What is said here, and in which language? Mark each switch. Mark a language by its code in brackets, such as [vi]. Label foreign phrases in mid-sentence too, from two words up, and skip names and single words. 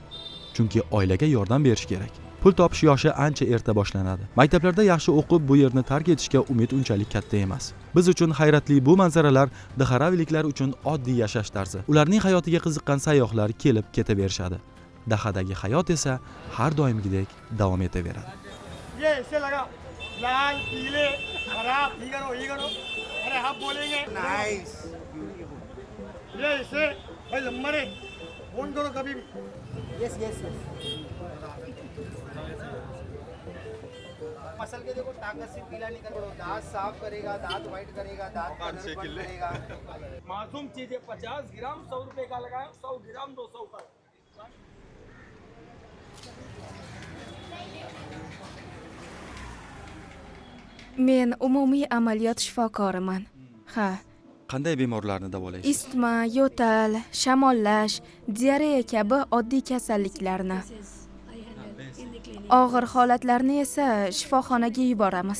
[uz] Chunki oilaga yordam berish kerak. Pul topish yoshi ancha erta boshlanadi. Maktablarda yaxshi o'qib bu yerni tark etishga umid unchalik katta emas. Biz uchun hayratli bu manzaralar Dharaviliklar uchun oddiy yashash tarzi. Ularning hayotiga qiziqqan sayyohlar kelib ketaverishadi. Dahadagi hayot esa har doimgidek davom etaveradi. [hi] लाल पीले खराब ये करो अरे हम बोलेंगे नाइस ये इसे भाई नंबर है फोन करो कभी भी [en] yes yes yes [hi] मसल के देखो ताकत से पीला निकल दांत साफ करेगा दांत व्हाइट करेगा दांत करेगा मासूम चीजें 50 ग्राम 100 रुपए का लगाया 100 ग्राम 200 का [uz] Men umumiy amaliyot shifokoriman. Ha, Qanday bemorlarni davolaysiz? istma, yo'tal, shamollash, diareya kabi oddiy kasalliklarni. Og'ir holatlarni esa shifoxonaga yuboramiz.